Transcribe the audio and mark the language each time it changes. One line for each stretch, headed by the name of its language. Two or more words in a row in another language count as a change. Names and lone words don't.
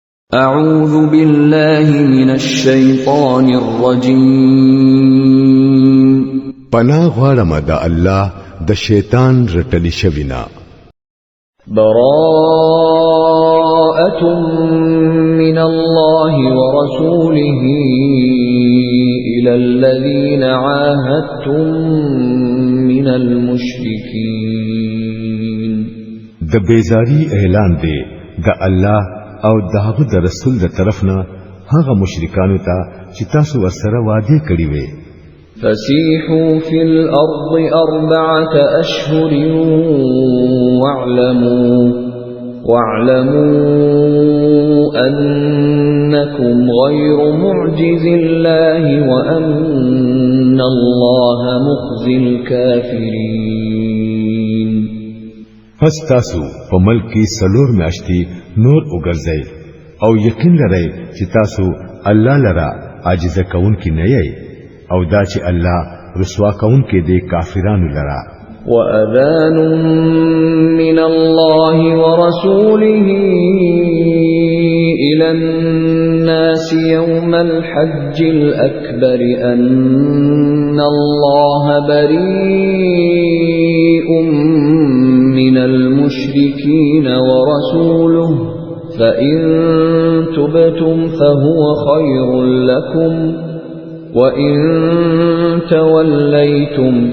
Arabic: أعوذ بالله من الشيطان الرجيم
Pashto: پناه غواړم د الله د شیطان رټلی شوینا
Arabic: براءة من الله ورسوله إلى الذين عاهدتم من المشركين
Pashto: د بیزاری اعلان دی د الله او داغه د رسول د طرفنا هغه مشرکانو ته چې تاسو ورسره وعده کړی وي
Arabic: فسيحوا في الأرض 4 أشهر واعلموا أنكم غير معجز الله وأن الله مخزي الكافرين
Pashto: پس تاسو په ملک کې سلور میاشتې نور وګرځئ او یقین لرئ چې تاسو الله لرا عاجز کون کې نه یې او دا چې الله رسوا کون کې دې کافرانو لرا
Arabic: وأذان من الله ورسوله إلى الناس يوم الحج الأكبر أن الله بريء من المشركين ورسوله فإن تبتم فهو خير لكم وإن توليتم